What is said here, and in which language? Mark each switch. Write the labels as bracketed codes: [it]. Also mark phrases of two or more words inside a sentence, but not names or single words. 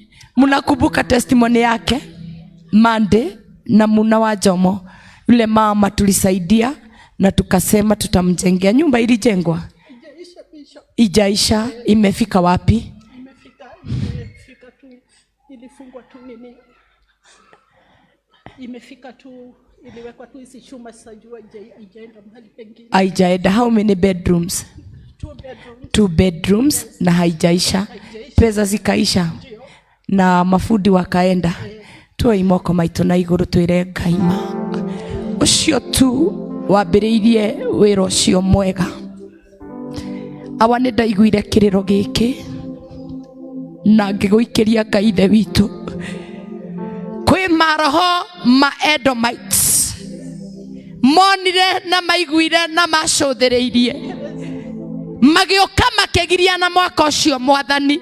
[sw] Mnakumbuka testimony yake Mande na Muna wa Jomo, yule mama tulisaidia na tukasema tutamjengea nyumba. Ilijengwa? Ijaisha Bishop. Ijaisha. Imefika wapi? Imefika tu, ilifungwa tu nini? Imefika tu, iliwekwa tu hizi chuma, sijua ijaenda mahali pengine. Haijaenda. [en] How many bedrooms? 2 bedrooms. [sw] 2 bedrooms na haijaisha. Pesa zikaisha na mafundi wakaenda. [ki] Tuwe imoko maito na iguru twire Ngai ma ucio tu wambiriirie wira ucio mwega. Awa nĩ ndaiguire kiriro giki na ngĩgũikĩria Ngai ithe witũ. Kwĩ maroho ma Edomites monire na maiguire na macũthĩrĩirie magĩũka makĩgiria na mwaka ũcio Mwathani.